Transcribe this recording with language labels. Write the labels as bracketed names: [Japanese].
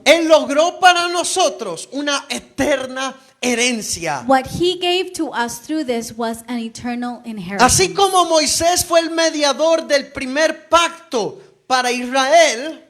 [Spanish] Él logró para nosotros una eterna herencia. [English] what he gave to us through this was an eternal inheritance. [Spanish] Así como Moisés fue el mediador del primer pacto para Israel,